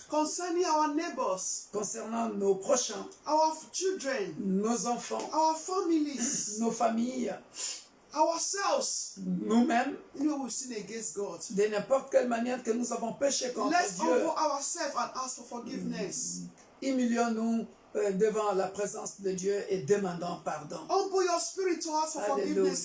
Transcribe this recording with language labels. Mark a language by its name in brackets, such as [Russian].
[English] Concerning our neighbors. [French] concernant nos prochains, [English] Our children. [French] nos enfants, [English] Our families. [French] nos familles, [English] Ourselves. [French] nous-mêmes, [English] You know, we've sinned against God. [French] de n'importe quelle manière que nous avons péché contre [English] Let's [French] Dieu, [English] humble ourselves and ask for forgiveness. [French] humilions-nous devant la présence de Dieu et demandons pardon. [English] Humble your spirit to ask for forgiveness.